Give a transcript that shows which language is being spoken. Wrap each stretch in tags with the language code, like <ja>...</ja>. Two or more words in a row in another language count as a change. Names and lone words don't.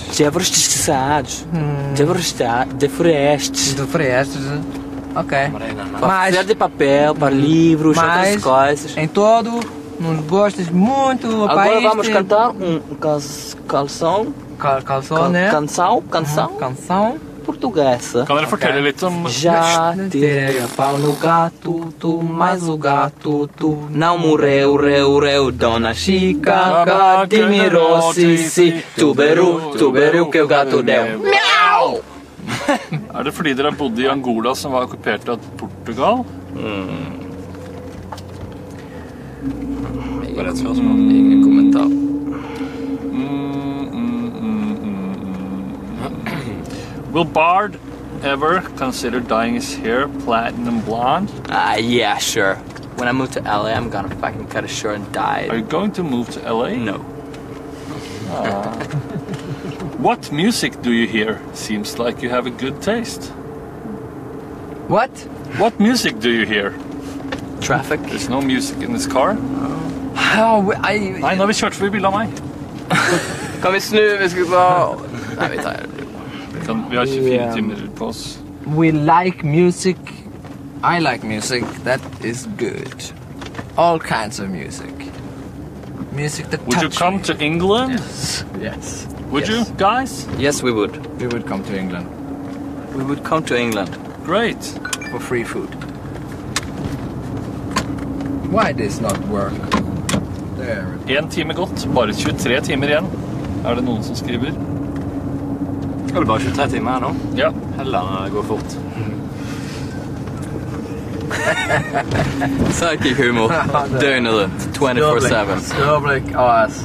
<pt>Deforestados. Deforestes. Ok. Para fazer de papel, para livros, outras coisas. Em todo, nos gostas muito do país. Agora vamos cantar canção. Canção, né? Canção portuguesa.</pt> <no>Kan dere fortelle litt om...</no> <pt>Já tirei a pau no gato, mas o gato, não morreu, Dona Chica, admirou, si, tuberu, que o gato deu. Miau!</pt> <no>Er det fordi dere har bodd i Angola som var okkupert av Portugal? Var det et spørsmål? Ingen kommentar.</no> <en>Will Bard ever consider dyeing his hair platinum blonde? Yeah, sure. When I move to LA, I'm gonna fucking cut it short and dye it. Are you going to move to LA? No. What music do you hear? Seems like you have a good taste. What? What music do you hear? Traffic? There's no music in this car.</en> <no>Nei, Nei, nå har vi kjørt forbi bildet av meg. Kan vi snu? Vi skal bare... Nei, vi tar det. Vi har 24 timer på oss.</no> <en>We like music. I like music. That is good. All kinds of music. Music that Would you touch come me. to England? Yes. Would you, guys? Yes, we would. We would come to England. We would come to England. Great. For free food. Why this not work? There.</en> <no>1 time gått, bare 23 timer igjen. Er det noen som skriver? Skal det bare 23 timer her nå? Ja. Heller gå fort. Sidekick-humor. Døgnet rundt. 24/7. Skråblikk AS.</no>